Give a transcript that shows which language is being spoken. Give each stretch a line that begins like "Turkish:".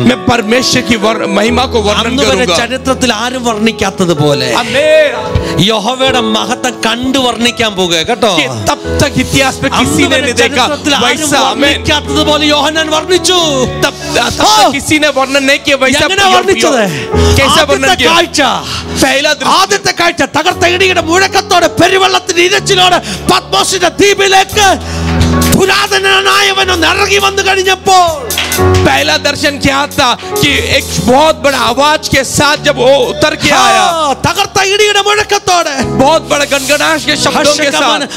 Hindi: मैं परमेश्वर की महिमा को वर्णन
Malayalam: അന്ന് വരെ
Hindi: करूंगा.
Malayalam: ചരിത്രത്തിൽ ആരും വർണ്ണിക്കാത്തതുപോലെ
Hindi: आमीन.
Malayalam: യഹോവയുടെ മഹത്വം കണ്ടു വർണ്ണിക്കാൻ പോകുക കേട്ടോ.
Hindi: कि तब तक इतिहास में किसी ने नहीं देखा वैसा. आमीन.
Malayalam: വർണ്ണിക്കാത്തതുപോലെ യോഹന്നാൻ വർണ്ണിച്ചു.
Hindi: तब तक किसी ने वर्णन नहीं किया वैसा.
Malayalam: എങ്ങനെ വർണ്ണിച്ചത്?
Hindi: कैसा वर्णन
Malayalam: ആദ്യത്തെ
Hindi: किया?
Malayalam: കാഴ്ച,
Hindi: पहला दृश्य,
Malayalam: ആദ്യത്തെ കാഴ്ച തകർത്ത ഇടിയുടെ മുഴക്കത്തോടെ പെരുവെള്ളത്തിന്റെ ഇരച്ചിലോടെ പത്മോസിന്റെ ദ്വീപിലേക്ക് പുരാതനനായവൻ ഒന്ന് ഇറങ്ങി വന്നു കഴിഞ്ഞപ്പോൾ
Hindi: पहला दर्शन क्या था कि एक बहुत बड़ा आवाज के साथ जब वो उतर के आया,
Malayalam: തകർത്ത ഇടിയുടെ മുഴക്കത്തോടെ,
Hindi: बहुत बड़ा गनगनाहट के शब्दों के साथ,